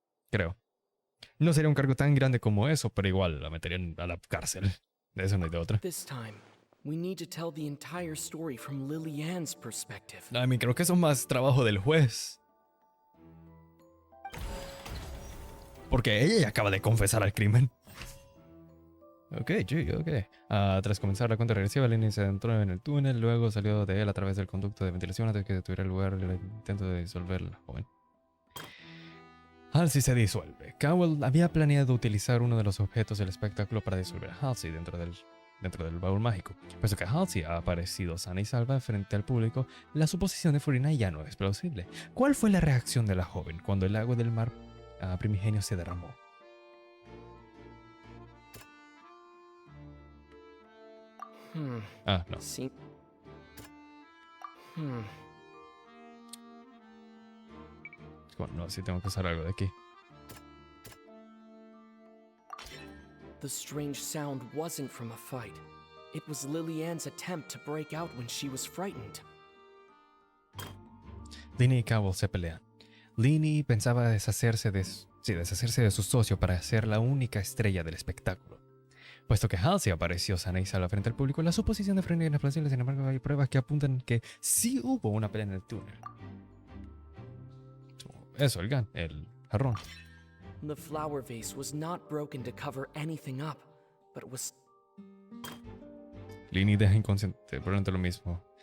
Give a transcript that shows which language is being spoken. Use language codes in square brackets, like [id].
[es] Creo. No sería un cargo tan grande como eso, pero igual la meterían a la cárcel. De eso no hay de otra. [en] This time, we need to tell the entire story from Lily-Ann's perspective. I mean, [es] creo que eso es más trabajo del juez. Porque ella ya acaba de confesar al crimen. Ok. Tras comenzar la cuenta regresiva, Lenny se entró en el túnel, luego salió de él a través del conducto de ventilación antes que tuviera lugar el intento de disolver la joven. Halsey se disuelve. Cowell había planeado utilizar uno de los objetos del espectáculo para disolver a Halsey dentro del baúl mágico. Puesto que Halsey ha aparecido sana y salva frente al público, la suposición de Furina ya no es plausible. ¿Cuál fue la reacción de la joven cuando el agua del mar primigenio se derramó? Ah, no. See. Bueno, no, sí tengo que usar algo de aquí. [en] The strange sound wasn't from a fight. It was Lily-Ann's attempt to break out when she was frightened. [es] Lini y Cowell se pelean. Lini pensaba deshacerse de su socio para ser la única estrella del espectáculo. Puesto que Halsey apareció sana y salva frente al público, la suposición de Frena es plausible. Sin embargo, hay pruebas que apuntan que sí hubo una pelea en el túnel. Eso, el jarrón. [en] The flower vase was not broken to cover anything up, but was... [es] Lini deja inconsciente, probablemente lo mismo.